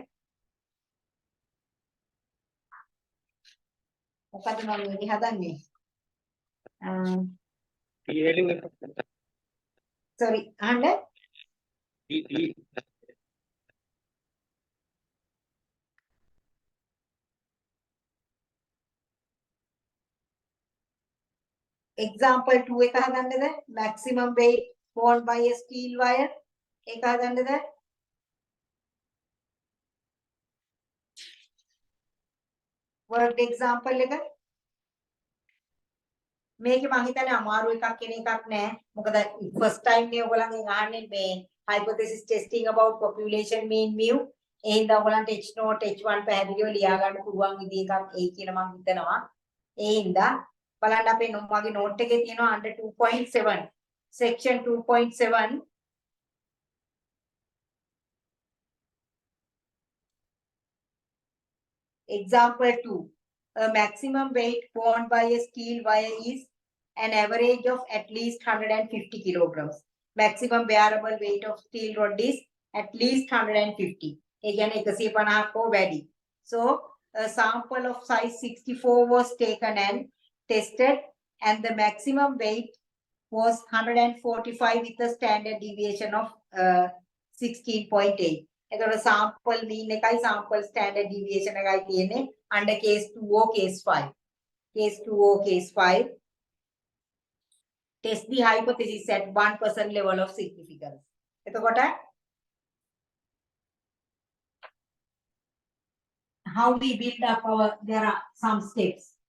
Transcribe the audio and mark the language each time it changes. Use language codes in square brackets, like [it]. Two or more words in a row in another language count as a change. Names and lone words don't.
[si] මොකද මම මේ හදන්නේ sorry අහන්න example 2 එක හදන්නද [en] maximum weight borne by a steel wire [si] ඒක හදන්නද word example එක මේක මම හිතන්නේ අමාරු එකක් කියන එකක් නෑ මොකද [en] first time [si] නේ ඔයගොල්ලන්ගෙන් අහන්නේ මේ [en] hypothesis testing about population mean mu [si] ඒ හින්දා ඔයගලන්ට H note H1 පැහැදිලිව ලියා ගන්න පුළුවන් විදිහ එකක් ඒ කියලා මම හිතනවා. ඒ හින්දා බලන්න අපේ මගේ note එකේ තියෙනවා [en] under 2.7 section 2.7 example 2. A maximum weight borne by a steel wire is an average of at least 150 kilograms. Maximum bearable weight of steel rod is at least 150. Again, 150 or වැඩි. So, a sample of size 64 was taken and tested, and the maximum weight was 145 with a standard deviation of 16.8. [si] එතකොට [en] sample mean [si] එකයි [en] sample standard deviation [si] එකයි තියෙන්නේ [en] under case 2 or case 5. Case 2 or case 5. Test the hypothesis at 1% level of significance. [si] එතකොට [en] how we build up our, there are some steps.